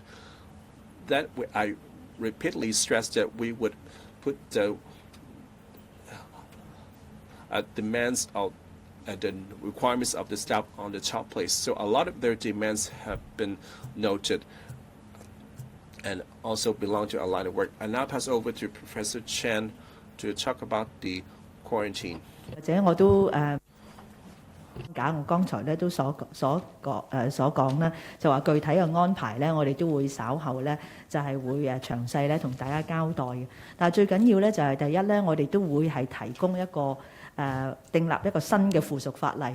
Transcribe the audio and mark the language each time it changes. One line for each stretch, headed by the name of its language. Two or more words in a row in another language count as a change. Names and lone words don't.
English: That I repeatedly stressed that we would put the demands of the requirements of the staff on the top place. So a lot of their demands have been noted and also belong to our line of work. I now pass over to Professor Chen to talk about the quarantine.
Cantonese: 或者我都我剛才咧都所講咧，就話具體嘅安排咧，我哋都會稍後咧就係會詳細咧同大家交代嘅。但係最緊要咧就係第一咧，我哋都會係提供一個訂立一個新嘅附屬法例。